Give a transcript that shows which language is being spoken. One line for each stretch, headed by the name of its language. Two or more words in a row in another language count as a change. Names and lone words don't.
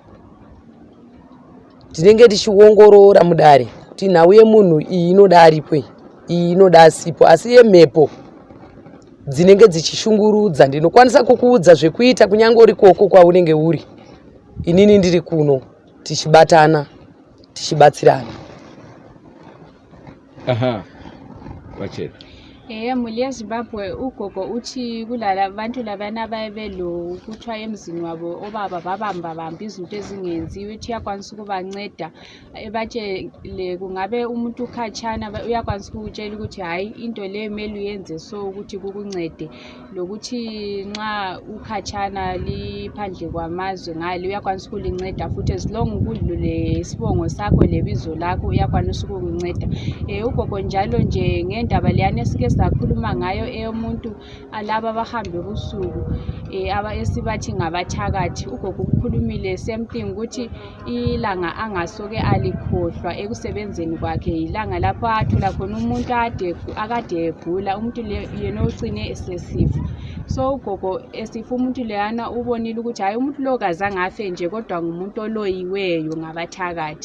Shona: Tinenge tichiongorora mudare kuti nhau yemunhu iyi inoda aripo, iyi inoda asipo, asi yemhepo dzinenge dzichishungurudza ndinokwanisa kukuudza zvekuita kunyange uri koko kwaunenge uri. Inini ndiri kuno tichibatana, tichibatsirana. Wacheta.
North Ndebele: Mhuri yeZimbabwe ugogo uthi kulala abantu labana bayebelo kuthiwa emzini wabo obaba babamba izinto ezingenziwe uthi uyakwanisa ukubanceda ebatshele kungabe umuntu ukhatshana uyakwanisa ukutshela ukuthi hayi into le kumele uyenze so ukuthi kukuncede, lokuthi nxa ukhatshana liphandle kwamazwe ngale uyakwanisa ukulinceda futhi
English: as long
North Ndebele: ukudlule isibongo sakho lebizo lakho uyakwanisa ukukunceda. Ugogo njalo nje ngendaba leyana esike sakhuluma ngayo eyomuntu alaba abahambe ubusuku esibathi ngabathakathi. Ugogo ukukhulumile
English: same thing
North Ndebele: ukuthi ilanga angasoke alikhohlwa ekusebenzeni kwakhe ilanga lapho athola khona umuntu akade egula, umuntu yena ucine esesifa. So ugogo esifa umuntu leyana ubonile ukuthi hayi umuntu lo kazange afe nje kodwa ngumuntu oloyiweyo ngabathakathi.